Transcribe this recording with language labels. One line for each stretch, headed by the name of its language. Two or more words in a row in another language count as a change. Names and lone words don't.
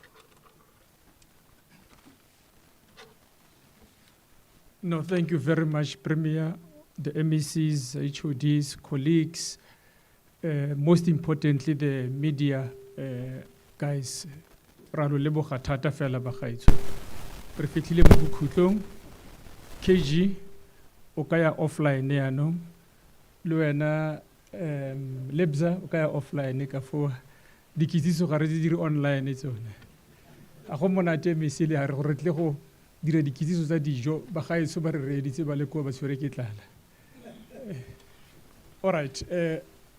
English: No, thank you very much, Premier, the MECs, HODs, colleagues, most importantly, the media guys.
Tswana: Rano leboga thata fela bagaetsho. Re fitlhile mo bokhutlong. KG o ka ya offline yaanong. Le wena Lebza o ka ya offline ka fo dikitsiso ga re di dire online tsone. A go monate mesile ha re go re tle go dira dikitsiso tsa dijo bagaetsho ba re reditse ba le ko ba tshwere ke tlala.
English: All right.